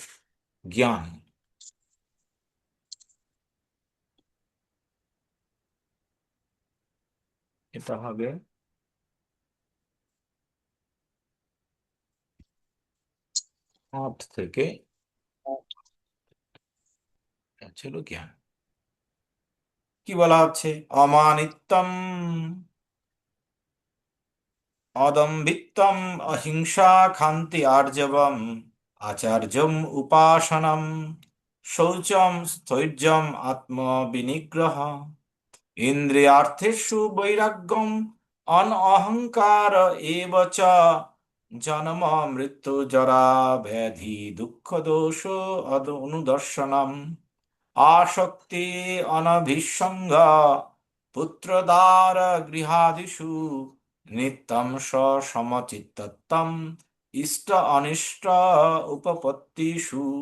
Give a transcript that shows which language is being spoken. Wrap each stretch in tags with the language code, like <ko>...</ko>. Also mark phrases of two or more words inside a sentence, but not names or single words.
<bn>জ্ঞান, এটা হবে 8 থেকে, ছিল জ্ঞান। কি বলা হচ্ছে?</bn> <sa>অমানিত্যম, অদম্ভিত্বম, অহিংসা, ক্ষান্তি, আর্জবম, আচার্যম, উপাসনম, শৌচম, স্থৈর্যম, আত্মবিনিগ্রহ, ইন্দ্রিয়ার্থেষু বৈরাগ্যম, অনঅহংকার এব চ, জন্ম, মৃত্যু, জরা, ব্যাধি, দুঃখ, দোষ, অনুদর্শনম, আসক্তি, অনভিসঙ্গ, পুত্রদার গৃহাদিষু, নিত্যম সমচিত্তম, ইষ্ট অনিষ্ট উপপত্তিষু।</sa>